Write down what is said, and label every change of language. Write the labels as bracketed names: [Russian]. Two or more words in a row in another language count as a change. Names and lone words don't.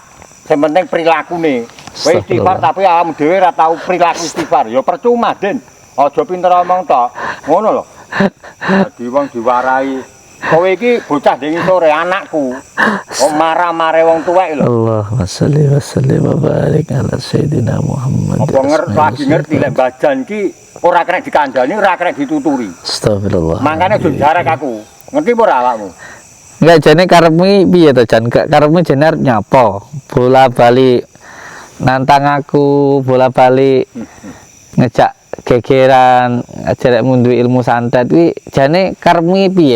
[Javanese] Sing penting prilakune. Kowe istighfar tapi awakmu dhewe ora tau perilaku istighfar. Ya percuma, Den. Aja pinter omong tok. Ngono lho. Dadi wong diwarai. Kowe iki bocah ding sore anakku. Kok marah-mare wong tuwek lho. [Arabic] اللهم صل وسلم وبارك على سيدنا محمد. [Javanese] Apa lagi ngerti lek Bahjan ki ora kena dikandani, ora kena dituturi. Astagfirullah. Makane aja jarak aku. Ngerti apa ora awakmu? Enggak jane karepmu piye to Jan? Karepmu jane arep nyapa? Bola-bali nantang aku, bola-bali ngejak gegeran, ajarek mundu ilmu santet kuwi jane karepmu piye?